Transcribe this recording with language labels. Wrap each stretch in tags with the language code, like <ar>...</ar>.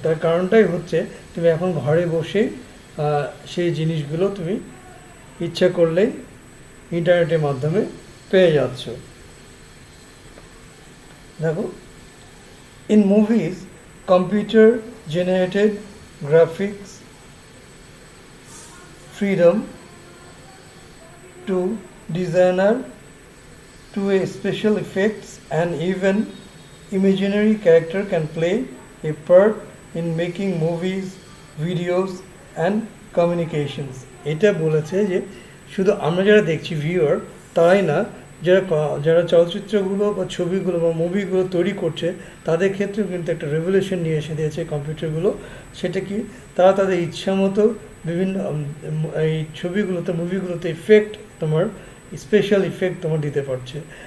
<bn>তার কারণটাই হচ্ছে তুমি এখন ঘরে বসে সেই জিনিসগুলো তুমি ইচ্ছা করলেই ইন্টারনেটের মাধ্যমে পেয়ে যাচ্ছ।</bn> <en>দেখো, in movies computer generated graphics freedom to designer to a special effects, and even imaginary character can play a part in making movies, videos and communications.</en> <bn>এটা বলেছে যে শুধু আমরা যারা দেখছি ভিউয়ার তারাই না, যারা চলচ্চিত্রগুলো বা ছবিগুলো বা মুভিগুলো তৈরি করছে তাদের ক্ষেত্রেও কিন্তু একটা রেভলিউশন নিয়ে এসে দিয়েছে কম্পিউটারগুলো। সেটা কি, তারা তাদের ইচ্ছা মতো বিভিন্ন এই ছবিগুলোতে, মুভিগুলোতে ইফেক্ট, তোমার স্পেশাল ইফেক্ট তোমার দিতে পারছে।</bn>